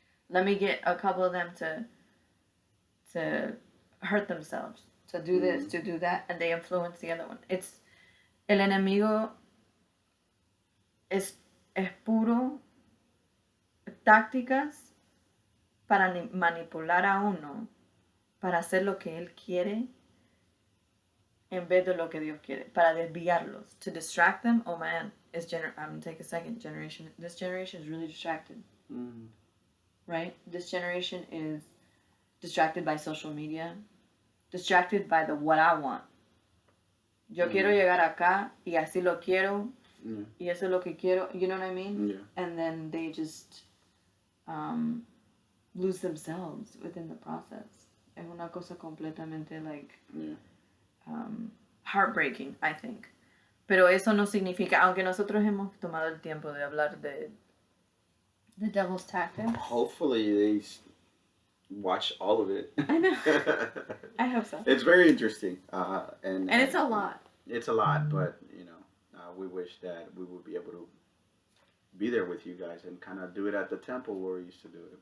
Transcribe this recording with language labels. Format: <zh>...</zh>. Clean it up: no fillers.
<en>Let me get a couple of them to hurt themselves. To do this, to do that. And they influence the other one.</en> <es>It's, el enemigo es puro tácticas para manipular a uno, para hacer lo que él quiere, en vez de lo que Dios quiere, para desviarlos,</es> <en>to distract them. Oh man, I'm gonna take a second. This generation is really distracted, right? This generation is distracted by social media, distracted by the what I want.</en> <es>Yo quiero llegar acá y así lo quiero, y eso es lo que quiero.</es> <en>You know what I mean? Yeah. And then they just lose themselves within the process.</en> <es>Es una cosa completamente</es> <en>like heartbreaking,</en> <es>I think. Pero eso no significa, aunque nosotros hemos tomado el tiempo de hablar de</es> <en>the devil's tactics. Hopefully they watch all of it. I know. I hope so. It's very interesting, and it's a lot. It's a lot, but you know, we wish that we would be able to be there with you guys and kind of do it at the temple where we used to do it.</en>